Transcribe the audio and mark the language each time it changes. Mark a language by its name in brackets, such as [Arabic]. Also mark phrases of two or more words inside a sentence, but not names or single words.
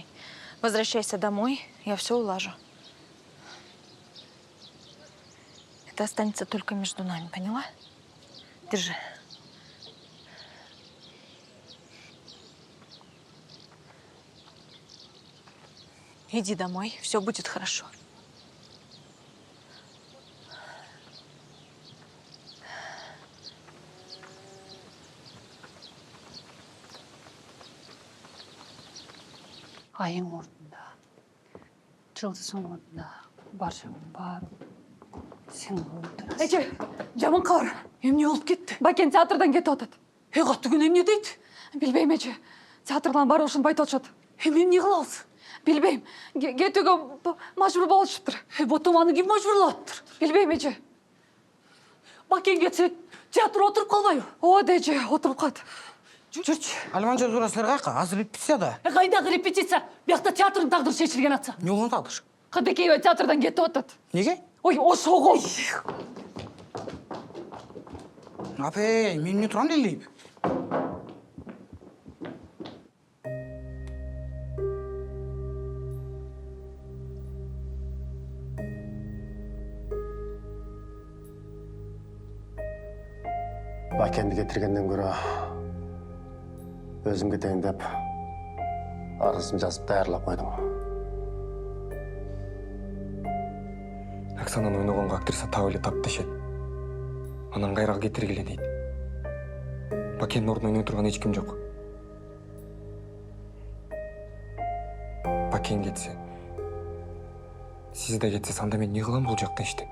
[Russian] Возвращайся домой, я все улажу. Это останется только между нами, поняла? Держи. Иди домой, все будет хорошо. [Kazakh] айың орнында жылдыздың орнында баршаның барлығы сен отырасың. [Kyrgyz] Эже, жаман хабар. Эмне болуп кетти? Бакен театрдан кетип атат. Катты күн эмне дейт? Билбейм эже. Театрдан баруу ушинтип айтып атышат. Эми эмне кылабыз? Билбейм. Кетүүгө мажбур болушуптур. Ботом аны ким мажбурлаптыр? Билбейм эже. Бакен кетсе театр отуруп калбайбы? Ооба эже, отуруп калат. Жүрчү. Алиман жозура силер кайка? Азыр репетиция да. Кайдагы репетиция? Биякта театрдын тагдыры чечилген атса. Не болгон тагдыр? Кадекеева театрдан кетип атат. [Kazakh] Неге? [Kyrgyz] Ой, ошого. Апей, мен эмне турам делейм? [Kazakh] Бакенді кетіргенден көрі өзім кетейін деп арызым жазып даярлап қойдым. [Kyrgyz] Оксананы ойногонго актриса таап эле тапташет. Анан кайрага кетиргиле дейт. Бакенин ордуна ойной турган эч ким жок. Бакен кетсе, сиз да кетсиз, анда мен не кылам бул жакта иштеп?